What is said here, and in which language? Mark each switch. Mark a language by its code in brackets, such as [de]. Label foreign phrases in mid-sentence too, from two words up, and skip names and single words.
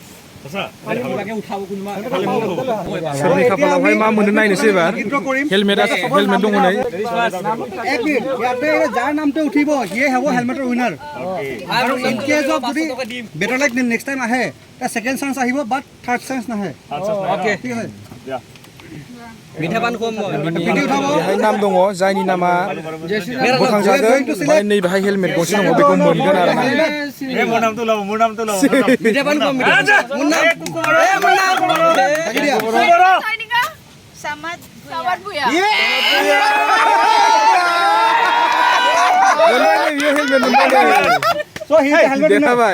[brx] सोरनि खाफालावहाय मा मोनो नायनोसै एबार हेलमेट दङ नै [as] যাৰ নামটো উঠিব সিয়ে হ'ব হেলমেটৰ উইনাৰ আৰু [en] in case of [as] যদি [en] better luck next time [as] আহে তা [en] second chance [as] আহিব [en] but third chance [as] নাহে [en] Okay. [as] ঠিক আছে মিঠাপান কম ভিডিঅ' উঠাব [brx] बेहाय नाम दङ जायनि नामा बोखांजागोन ओमफ्राय नै बेहाय हेलमेट गंसे दङ बेखौ मोनगोन आरोना [as] মিঠাপান কম Samad Buya [brx] बेयो हेलमेट मोनबाय [as] সো হি হেলমেট [brx] देखाबाय